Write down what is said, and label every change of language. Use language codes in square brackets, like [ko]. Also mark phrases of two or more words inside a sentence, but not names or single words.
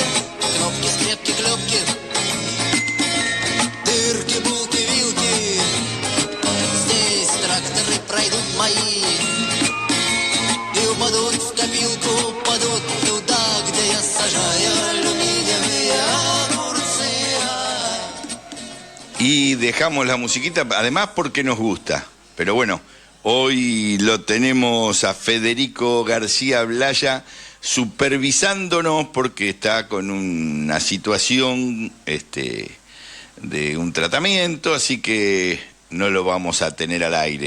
[ru] Кнопки, скрепки, клепки, дырки, булки, вилки, здесь тракторы пройдут мои и упадут в копилку, упадут туда, где я сажаю алюминиевые огурцы. [es] Y dejamos la musiquita, además porque nos gusta. Pero bueno, hoy lo tenemos a Federico García Blaya supervisándonos porque está con una situación de un tratamiento, así que no lo vamos a tener al aire.